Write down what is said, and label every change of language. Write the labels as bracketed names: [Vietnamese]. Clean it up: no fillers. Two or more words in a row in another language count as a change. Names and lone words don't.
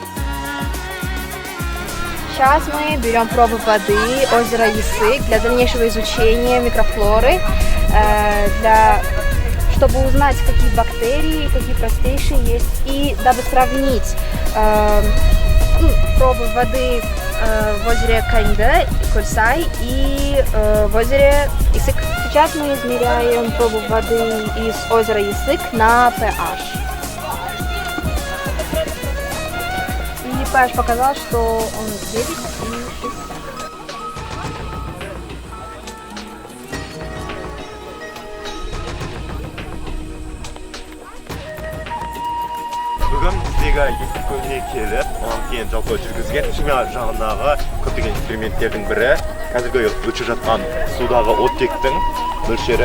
[Russian] Сейчас мы берем пробы воды озера Исык для дальнейшего изучения микрофлоры, чтобы узнать, какие бактерии, какие простейшие есть, и дабы сравнить пробы воды в озере Каньда, Кольсай и в озере Исык. Сейчас мы измеряем пробу воды из озера Исык на pH. И pH показал, что он 9 и 60. [Kazakh] Бүгін біздегі есік көліне келіп, оған кейін жалпы жүргізген химия жағындағы көптеген эксперименттердің бірі қазіргі өтіп жатқан судағы оттектің мөлшері.